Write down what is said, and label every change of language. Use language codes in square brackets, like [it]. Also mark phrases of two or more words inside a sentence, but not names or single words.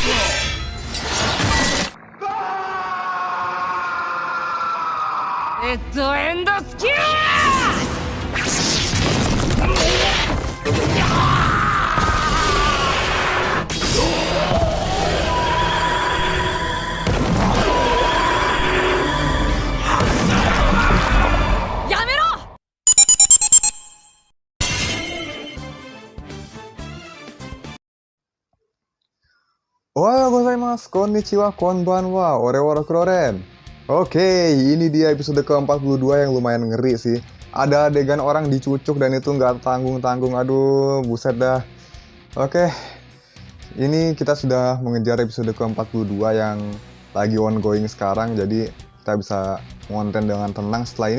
[ja] エンドスキルやめろ。おはようございます、こんにちは、こんばんは, おれわらクロレン. [id] Oke, ini dia episode ke-42 yang lumayan ngeri sih. Ada adegan orang dicucuk dan itu nggak tanggung-tanggung, aduh, buset dah. Oke, ini kita sudah mengejar episode ke-42 yang lagi ongoing sekarang, jadi kita bisa ngonten dengan tenang setelah ini.